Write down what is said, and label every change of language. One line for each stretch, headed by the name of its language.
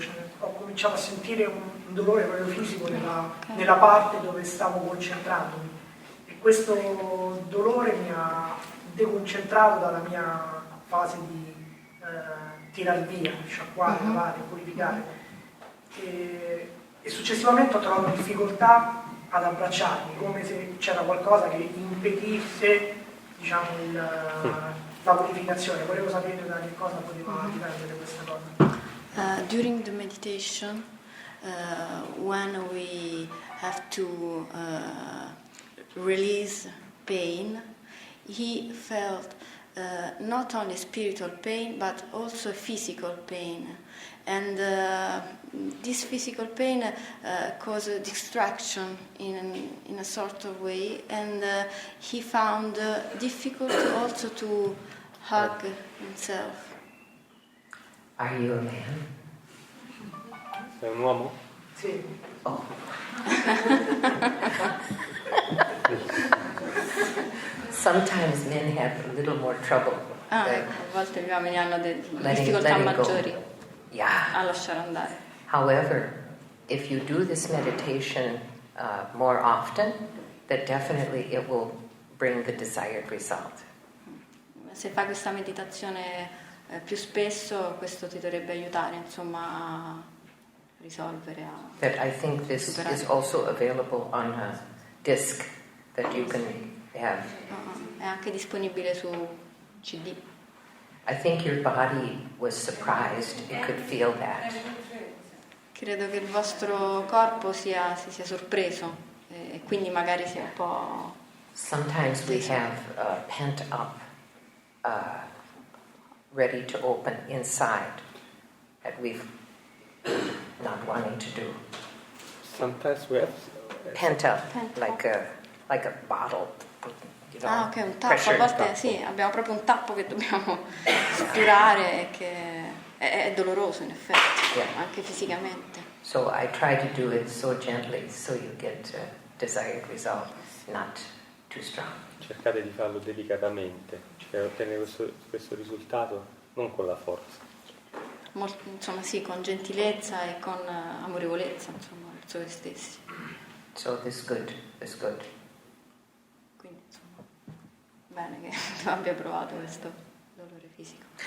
Italian: Cioè, ho cominciato a sentire un dolore proprio fisico nella parte dove stavo concentrandomi, e questo dolore mi ha deconcentrato dalla mia fase di tirar via, sciacquare, lavare, purificare, e successivamente ho trovato difficoltà ad abbracciarmi, come se c'era qualcosa che impedisse, diciamo, la purificazione. Volevo sapere da che cosa poteva dipendere questa cosa.
English: During the meditation, when we have to release pain, he felt not only spiritual pain but also physical pain, and this physical pain caused a distraction in a sort of way, and he found difficult also to hug himself. Are you a man?
Italian: Sei un uomo? Sì. Oh.
English: Sometimes men have a little more trouble.
Italian: Ecco, a volte gli uomini hanno difficoltà maggiori a lasciare andare.
English: However, if you do this meditation more often, then definitely it will bring the desired result.
Italian: Se fai questa meditazione più spesso, questo ti dovrebbe aiutare, insomma, a risolvere.
English: That I think this is also available on a disc that you can have.
Italian: È anche disponibile su CD.
English: I think your body was surprised it could feel that.
Italian: Credo che il vostro corpo si sia sorpreso e quindi magari sia un po'.
English: Sometimes we have pent up, ready to open inside that we've not wanting to do. Sometimes we have Pent up, like a bottle. You know,
Italian: Ok, un tappo. A volte sì, abbiamo proprio un tappo che dobbiamo sturare e che è doloroso in effetti, anche fisicamente.
English: So I try to do it so gently so you get desired result, not too strong.
Italian: Cercate di farlo delicatamente, cioè ottenere questo risultato non con la forza. insomma sì, con gentilezza e con amorevolezza, insomma, verso se stessi.
English: So this good.
Italian: Quindi insomma, bene che abbia provato questo dolore fisico.